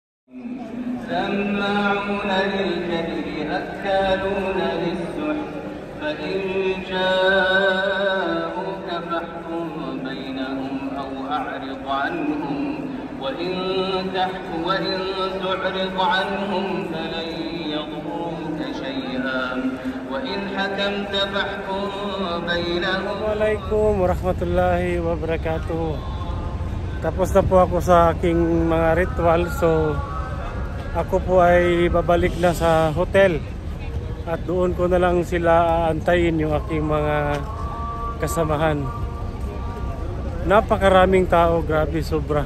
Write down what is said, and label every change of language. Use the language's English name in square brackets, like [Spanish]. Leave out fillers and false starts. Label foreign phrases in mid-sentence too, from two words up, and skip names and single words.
[Arabic] سماعون للكذب أكالون للسحت فإن جاءوك فاحكم بينهم أو أعرض عنهم وإن تعرض عنهم فلن يضروك شيئا وإن حكمت فاحكم بينهم. السلام عليكم ورحمة الله وبركاته. [Filipino] Tapos na po ako sa aking mga ritual, so ako po ay babalik na sa hotel at doon ko na lang sila aantayin, yung aking mga kasamahan. Napakaraming tao, grabe, sobra.